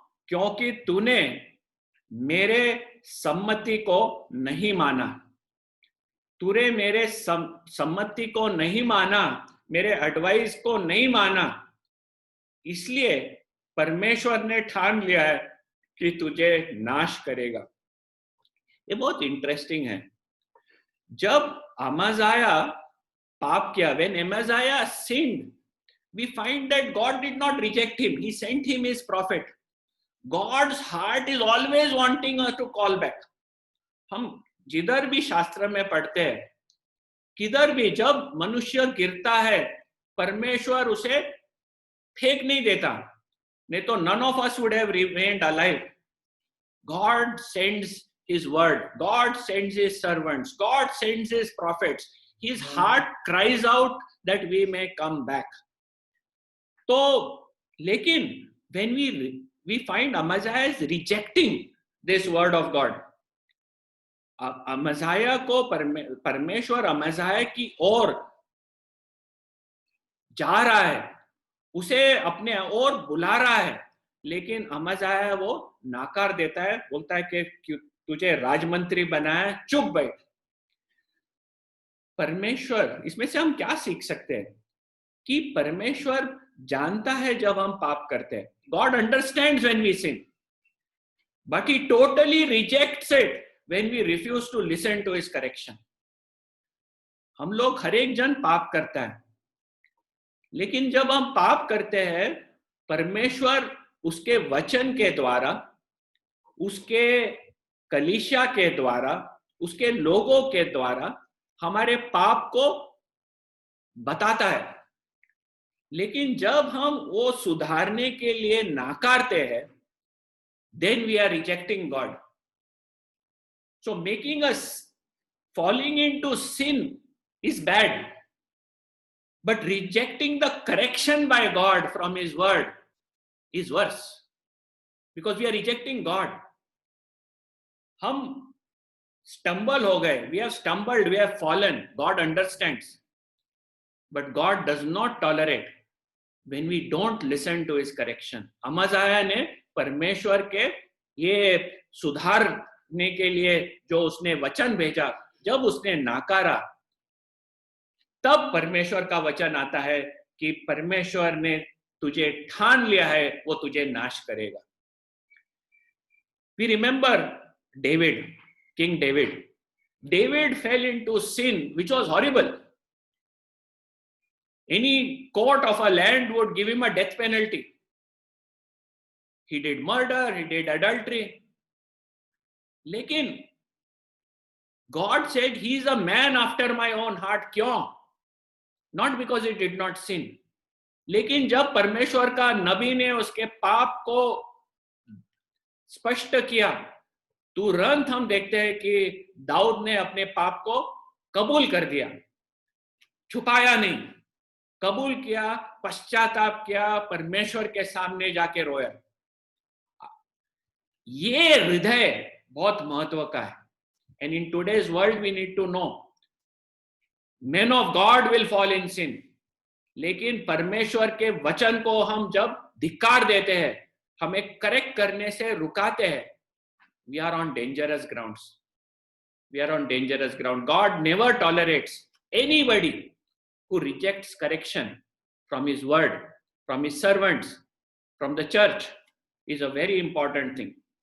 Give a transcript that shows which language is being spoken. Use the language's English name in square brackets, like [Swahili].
[Hindi] क्योंकि तूने मेरे सम्मति को नहीं माना, तूने मेरे सम्मति को नहीं माना, मेरे एडवाइस को नहीं माना, इसलिए परमेश्वर ने ठान लिया है कि तुझे नाश करेगा। ये बहुत इंटरेस्टिंग है। जब अमज़ाया पाप किया, [English] when Amaziah sinned, we find that God did not reject him. He sent him his prophet. God's heart is always wanting us to call back. [Hindi] हम जिधर भी शास्त्र में पढ़ते हैं, किधर भी जब मनुष्य गिरता है, परमेश्वर उसे फेंक नहीं देता, नहीं तो [English] none of us would have remained alive. God sends his word, God sends his servants, God sends his prophets. His heart cries out that we may come back. [Hindi] तो लेकिन [English] when we find Amaziah is rejecting this word of God. [Hindi] अमज़ाया को परमेश्वर अमज़ाया की ओर जा रहा है, उसे अपने ओर बुला रहा है, लेकिन अमज़ाया वो नाकार देता है, बोलता है कि तुझे राजमंत्री बनाया, चुप बैठ। परमेश्वर, इसमें से हम क्या सीख सकते हैं कि परमेश्वर जानता है जब हम पाप करते हैं। [English] God understands when we sin, but he totally rejects it when we refuse to listen to his correction. [Hindi] हम लोग हर एक जन पाप करता है, लेकिन जब हम पाप करते हैं, परमेश्वर उसके वचन के द्वारा, उसके कलीसिया के द्वारा, उसके लोगों के द्वारा हमारे पाप को बताता है। लेकिन जब हम वो सुधारने के लिए नाकारते हैं, [English] then we are rejecting God. So making us falling into sin is bad, but rejecting the correction by God from his word is worse, because we are rejecting God. [Hindi] हम stumble हो गए, [English] we have stumbled, we have fallen. God understands, but God does not tolerate when we don't listen to his correction. [Hindi] अमज़ाया ने परमेश्वर के ये सुधारने के लिए जो उसने वचन भेजा, जब उसने नाकारा, तब परमेश्वर का वचन आता है कि परमेश्वर ने तुझे ठान लिया है, वो तुझे नाश करेगा। [English] We remember David, King David. David fell into sin which was horrible. Any court of a land would give him a death penalty. He did murder, he did adultery. [Hindi] लेकिन [English] God said he is a man after my own heart. [Hindi] क्यों? [English] Not because he did not sin. [Hindi] लेकिन जब परमेश्वर का नबी ने उसके पाप को स्पष्ट किया, तुरंत हम देखते हैं कि दाऊद ने अपने पाप को कबूल कर दिया, छुपाया नहीं, कबूल किया, पश्चाताप किया, परमेश्वर के सामने जाके रोया। ये हृदय बहुत महत्व का है। [English] And in today's world we need to know, men of God will fall in sin. [Hindi] लेकिन परमेश्वर के वचन को हम जब धिक्कार देते हैं, हमें करेक्ट करने से रुकाते हैं, [English] we are on dangerous grounds. We are on dangerous ground. God never tolerates anybody who rejects correction from his word, from his servants, from the church. Is a very important thing.